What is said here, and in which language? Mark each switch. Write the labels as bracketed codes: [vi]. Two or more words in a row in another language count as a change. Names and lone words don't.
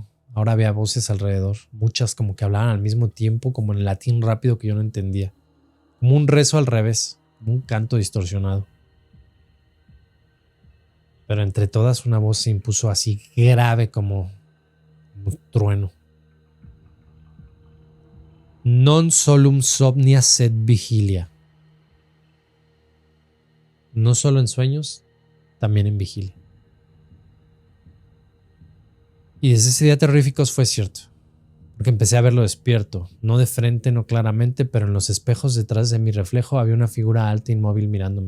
[es] Ahora había voces alrededor, muchas como que hablaban al mismo tiempo, como en latín rápido que yo no entendía. Como un rezo al revés, como un canto distorsionado. Pero entre todas una voz se impuso así grave como un trueno. [la] Non solum somnia sed vigilia. [es] No solo en sueños, también en vigilia. Y desde ese día terrorífico fue cierto, porque empecé a verlo despierto, no de frente, no claramente, pero en los espejos detrás de mi reflejo había una figura alta inmóvil mirándome.